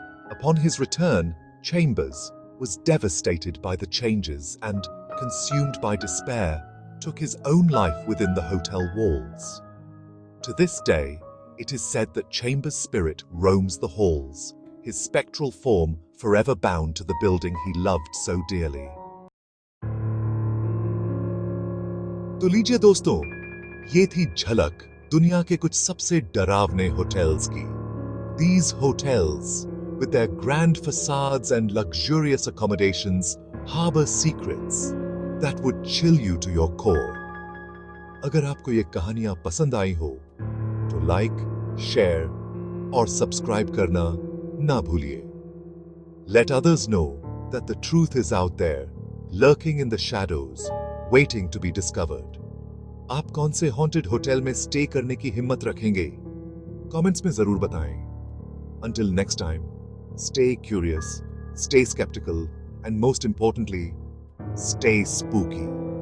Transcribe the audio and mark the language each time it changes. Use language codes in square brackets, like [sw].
[en] Upon his return, Chambers was devastated by the changes and, consumed by despair, took his own life within the hotel walls. To this day, it is said that Chambers' spirit roams the halls, his spectral form forever bound to the building he loved so dearly. [hi] तो लीजिए दोस्तों, ये थी झलक दुनिया के कुछ सबसे डरावने होटल्स की. [en] These hotels, with their grand facades and luxurious accommodations, harbor secrets that would chill you to your core. [hi] अगर आपको ये कहानियां पसंद आई हो, तो लाइक, शेयर और सब्सक्राइब करना ना भूलिए. [en] Let others know that the truth is out there, lurking in the shadows, waiting to be discovered. [hi] आप कौन से हॉन्टेड होटल में स्टे करने की हिम्मत रखेंगे? कमेंट्स में जरूर बताएं. [en] Until next time, stay curious, stay skeptical, and most importantly, stay spooky.